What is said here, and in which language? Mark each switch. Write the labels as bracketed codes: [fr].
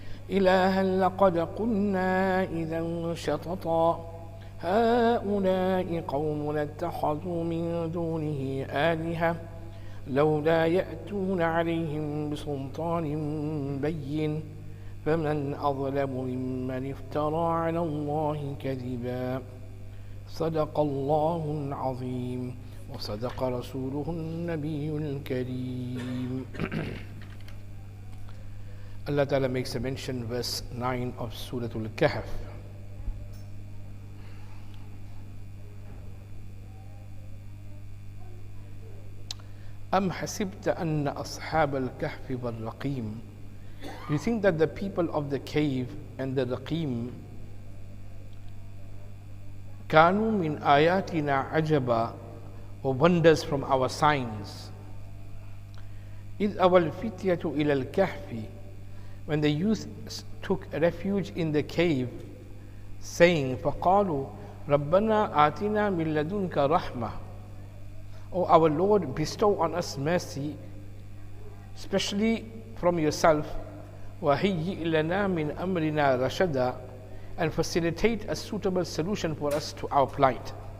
[ar] إلها لقد قلنا إذا شططا هؤلاء قوم اتخذوا من دونه آلهة لولا يأتون عليهم بسلطان بين فمن أظلم ممن افترى على الله كذبا صدق الله العظيم وصدق رسوله النبي الكريم. [en] Allah Ta'ala makes a mention, verse 9 of Surah Al-Kahf. [ar] أم حسبت أن أصحاب الكهف والرقيم. [en] Do you think that the people of the cave and the raqim [ar] كانوا من آياتنا عجبا, [en] or wonders from our signs? [ar] إذ أوى الفتية إلى الكهف, [en] when the youth took refuge in the cave, saying [ar] فقالوا ربنا آتنا من لدنك رحمة, [en] O our Lord, bestow on us mercy, especially from yourself, [ar] وَهِيِّئْ لَنَا مِنْ أَمْرِنَا رَشَدًا, [en] and facilitate a suitable solution for us to our plight.